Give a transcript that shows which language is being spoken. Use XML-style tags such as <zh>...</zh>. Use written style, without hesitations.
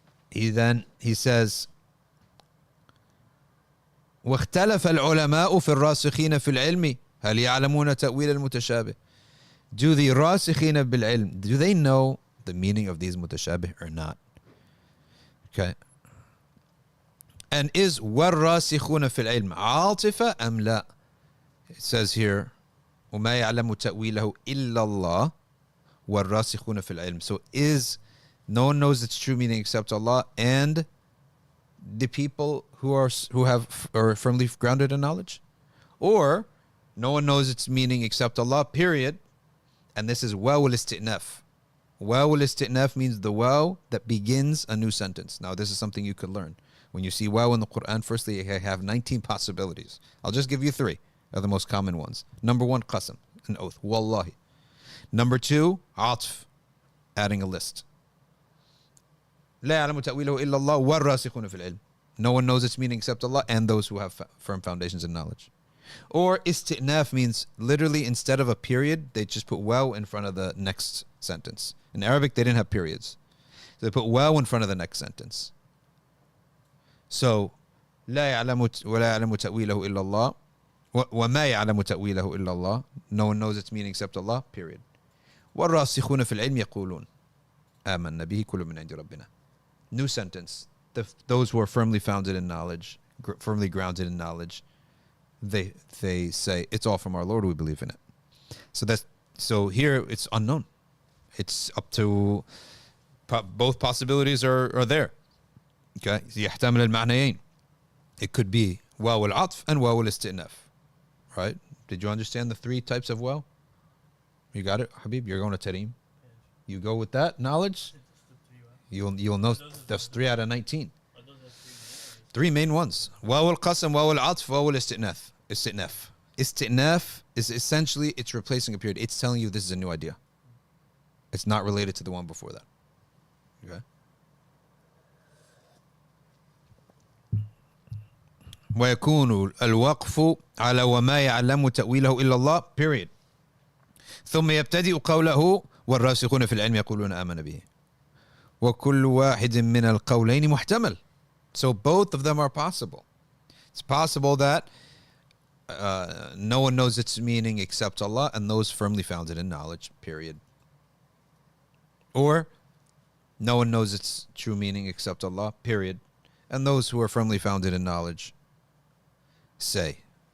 <en>He says,</en> <ar>واختلف العلماء في الراسخين في العلم هل يعلمون تأويل المتشابه.</ar> <en>Do the راسخين بالعلم, do they know the meaning of these mutashabih or not? Okay. And is</en> <ar>والراسخون في العلم عاطفة أم لا?</ar> <en>It says here,</en> <ar>وما يعلم تأويله إلا الله والراسخون في العلم.</ar> <en>So is no one knows its true meaning except Allah and the people who are firmly grounded in knowledge? Or no one knows its meaning except Allah, period. And this is waw al-isti'naf. Waw al-isti'naf means the waw that begins a new sentence. Now this is something you could learn. When you see waw in the Quran, firstly you have 19 possibilities. I'll just give you 3 of the most common ones. Number 1, qasam, an oath, wallahi. Number 2, atf, adding a list.</en> <ar>لا يعلم تأويله إلا الله والراسخون في العلم.</ar> <en>No one knows its meaning except Allah and those who have firm foundations in knowledge. Or isti'naf means literally instead of a period, they just put waw in front of the next sentence. In Arabic, they didn't have periods. So they put waw in front of the next sentence.</en> <ar>So لا يعلم ولا يعلم تأويله إلا الله وما يعلم تأويله إلا الله.</ar> <en>No one knows its meaning except Allah, period.</en> <ar>والراسخون في العلم يقولون آمنا به كل من عند ربنا.</ar> <en>New sentence. Those who are firmly founded in knowledge, firmly grounded in knowledge, they say it's all from our Lord. We believe in it. So here it's unknown. It's up to both possibilities are there.</en> <ar>Okay, يحتمل المعنيين.</ar> <en>It could be واو العطف and واو الاستئناف. Right? Did you understand the 3 types of waw? You got it, Habib? You're going to Tarim. You go with that knowledge. You'll know that's 3 out of 19. 3 main ones. Waw al-qasam, waw al-atf, waw al-isti'naf. Isti'naf is essentially, it's replacing a period. It's telling you this is a new idea. It's not related to the one before that. Okay?</en> <ar>ويكون الوقف على وما يعلم تأويله إلا الله, period. ثم يبتدئ قوله والراسخون في العلم يقولون آمن به. وكل واحد من القولين محتمل.</ar> <en>So both of them are possible. It's possible that no one knows its meaning except Allah and those firmly founded in knowledge, period. Or no one knows its true meaning except Allah, period. And those who are firmly founded in knowledge say ...</en>